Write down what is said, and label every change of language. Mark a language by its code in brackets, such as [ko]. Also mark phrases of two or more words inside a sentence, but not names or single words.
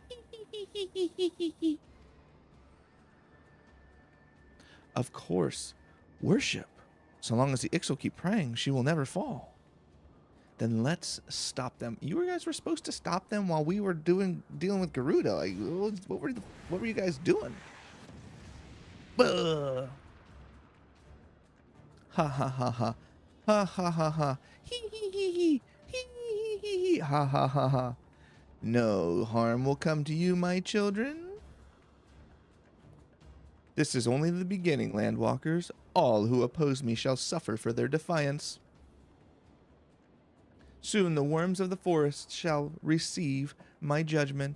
[en] Of course, worship. So long as the Ix will keep praying, she will never fall. Then let's stop them. You guys were supposed to stop them while we were dealing with Garuda. Like, what were you guys doing? Buh. Ha ha ha ha. Ha ha ha ha. Hee hee hee hee. Hee hee hee hee. Ha ha ha ha. No harm will come to you, my children. This is only the beginning, landwalkers. All who oppose me shall suffer for their defiance. Soon the worms of the forest shall receive my judgment.